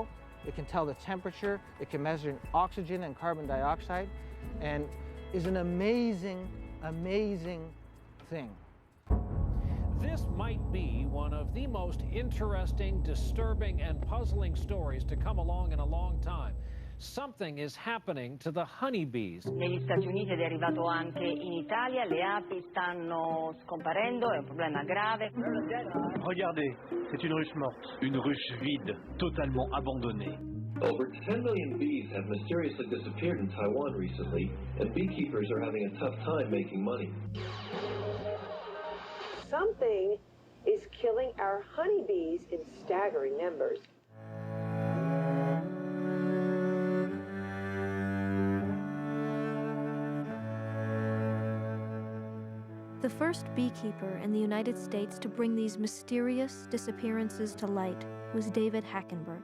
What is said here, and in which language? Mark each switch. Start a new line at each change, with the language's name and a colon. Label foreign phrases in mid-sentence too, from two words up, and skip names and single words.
English: It can tell the temperature. It can measure oxygen and carbon dioxide, and is an amazing, amazing thing. This might be one of the most interesting, disturbing, and puzzling stories to come along in a long time. Something is happening to the honeybees.
Italian: Negli Stati Uniti ed è arrivato anche in Italia, le api stanno scomparendo, è un problema grave.
French: Regardez, c'est une ruche morte. Une ruche vide, totalement abandonnée.
English: Over 10 million bees have mysteriously disappeared in Taiwan recently, and beekeepers are having a tough time making money. Something is killing our honeybees in staggering numbers. The first beekeeper in the United States to bring these mysterious disappearances to light was David Hackenberg.